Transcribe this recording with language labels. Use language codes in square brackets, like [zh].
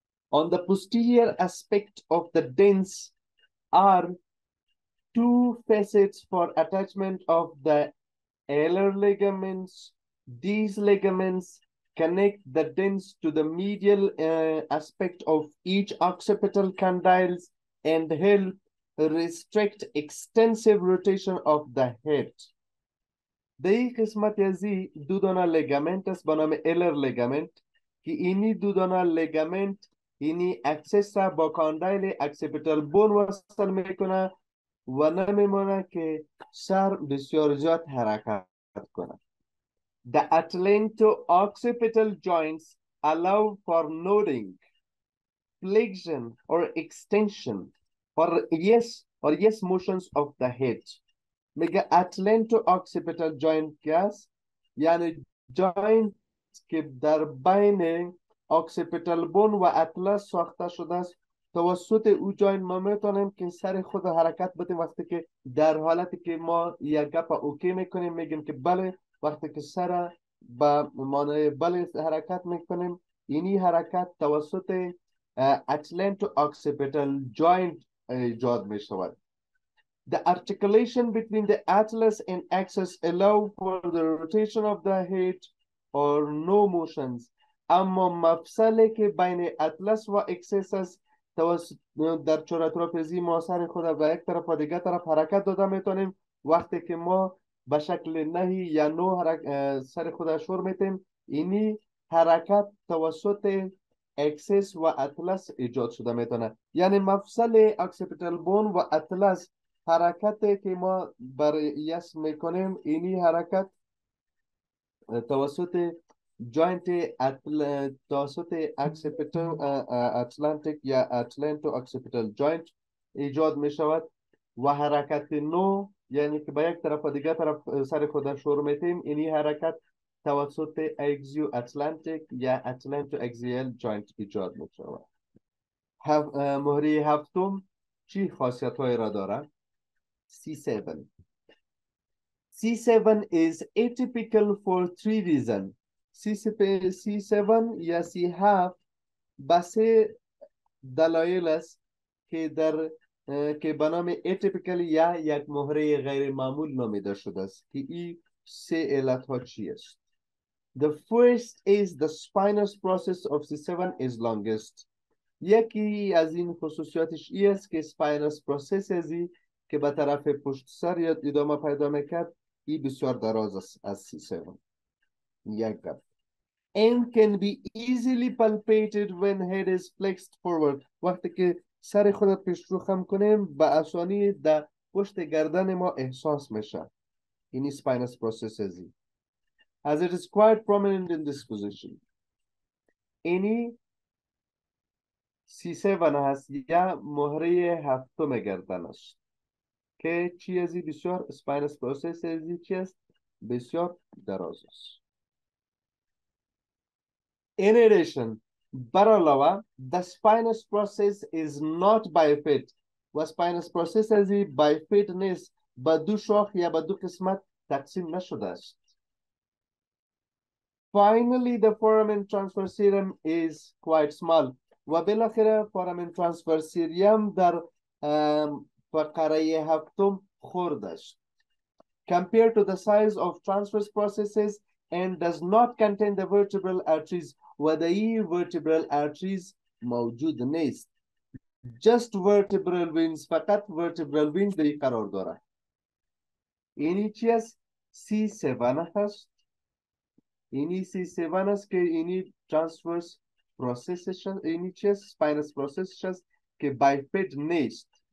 [en] On the posterior aspect of the dens are two facets for attachment of the alar ligaments. These ligaments connect the dens to the medial aspect of each occipital condyles and help restrict extensive rotation of the head. [fa] در این قسمت ازی دو دانه لیگامنت است به نام الر لیگامنت که اینی دو دانه لیگامنت اینی اکسس را با کاندایل اکسیپیتال بون وصل میکنه و نمیمونه که سر بسیار زیاد حرکت کنه. [en] The atlanto-occipital joints allow for nodding, flexion or extension or yes or yes motions of the head. [fa] میگه اتلنتو occipital joint که است، یعنی جاینت که در بین occipital بون و اطلس ساخته شده است. توسط او جاینت ما میتونیم که سر خود حرکت بدیم. وقتی که در حالتی که ما یک گپ اوکی میکنیم میگیم که بله، وقتی که سر با مانع بله حرکت میکنیم، اینی حرکت توسط اتلنتو occipital joint ایجاد میشود. [en] The articulation between the atlas and axis allow for the rotation of the head or no motions. [fa] اما مفصلی که بین اطلس و اکسس است در چوره تراپزی ما سر خود به یک طرف و دیگر طرف حرکت داده میتونیم. وقتی که ما به شکل نهی یا نو سر خود شور میتیم، اینی حرکت توسط اکسس و اطلس ایجاد شده میتونه. یعنی مفصل اکسیپیتال بون و اطلس حرکتی که ما بر یس میکنیم، اینی حرکت توسط جاینت توسط اکسیپیتال اتلانتیک یا اتلانتو اکسیپیتال جاینت ایجاد می شود. و حرکت نو، یعنی که به یک طرف و دیگر طرف سر خود شروع میتیم، اینی حرکت توسط اکزیو اتلانتیک یا اتلانتو اکزیال جاینت ایجاد می شود. مهره هفتم چی خاصیت های را دارد؟ C7. [en] C7 is atypical for 3 reasons. [fa] C7 یا C7 بسه دلایل است که که به نام atypical یا یک مهره غیر معمول نامیده شده است که این سه علت ها چی است؟ [en] The first is the spinous process of C7 is longest. [fa] یکی از این خصوصیاتش ای است که spinous process ازی که به طرف پشت سر یا ادامه پیدا میکرد، ای بسیار دراز است از C7. یک گپ. [en] And can be easily palpated when head is flexed forward. [fa] وقتی که سر خودت پیش رو خم کنیم، به آسانی در پشت گردن ما احساس میشه. اینی spinous process ازی. [en] As it is quite prominent in this position. [fa] اینی C7 هست یا مهره هفتم گردن است که چی ازی بسیار spinous process ازی چی است؟ بسیار دراز است. [en] In addition, [fa] بر علاوه [en] the spinous process is not bifid [fa] و spinous process ازی bifid نیست، به دو شاخ یا به دو قسمت تقسیم نشده است. [en] Finally, the foramen transverse serum is quite small. [fa] و بالاخره foramen transverse serum در فقره هفتم خرد است. [en] Compared to the size of transverse processes and does not contain the vertebral arteries. [fa] و در این vertebral arteries موجود نیست. [en] Just vertebral veins، [fa] فقط vertebral veins در این قرار داره. اینی چی است؟ C7 هست. اینی C7 است که اینی transverse processes، اینی چی است؟ spinous processes است که bifid نیست.